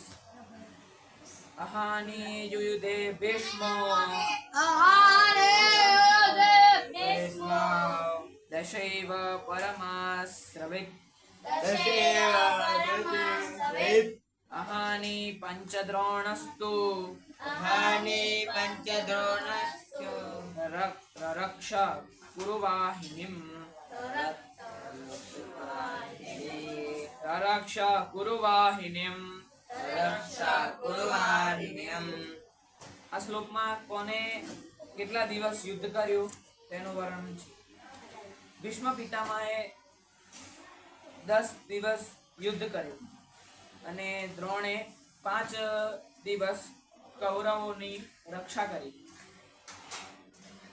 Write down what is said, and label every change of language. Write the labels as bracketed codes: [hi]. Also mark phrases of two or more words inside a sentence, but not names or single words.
[sa] अहानि युयुधे भीष्मो दशैव परमास्रवित् अहानि पञ्चद्रोणस्तु रक्ष कुरुवाहिनीम् रक्ष कुरुवाहिनीम्। [gu] આ શ્લોકમાં કોને કેટલા દિવસ યુદ્ધ કર્યું તેનું વર્ણન છે। ભીષ્મ પિતામહે 10 દિવસ યુદ્ધ કર્યું અને દ્રોણે 5 દિવસ કૌરવોની રક્ષા કરી।